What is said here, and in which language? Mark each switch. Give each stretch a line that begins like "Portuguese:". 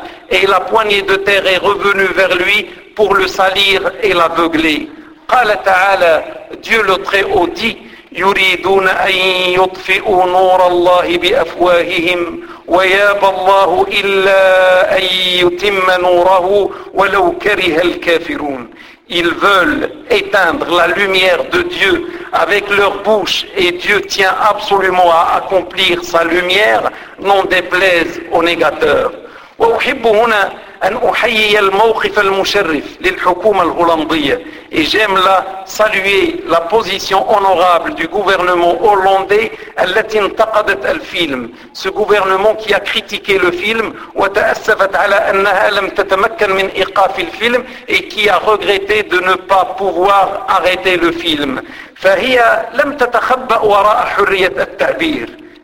French: Et la poignée de terre est revenue vers lui pour le salir et l'aveugler.
Arabic: قال تعالى
French: Dieu le très haut dit
Arabic: يريدون أن يطفئوا نور الله بأفواههم ويابى الله إلا أن يتم نوره ولو كره الكافرون.
French: Ils veulent éteindre la lumière de Dieu avec leur bouche et Dieu tient absolument à accomplir sa lumière, n'en déplaise aux négateurs.
Arabic: وأحب هنا أن أحيي الموقف المشرف للحكومة الهولندية.
French: Et j'aime là saluer la position honorable du gouvernement hollandais
Arabic: التي انتقدت الفيلم.
French: Ce gouvernement qui a critiqué le film
Arabic: وتأسفت على أنها لم تتمكن من إيقاف الفيلم
French: et qui a regretté de ne pas pouvoir arrêter le film.
Arabic: فهي لم تتخبأ وراء حرية التعبير.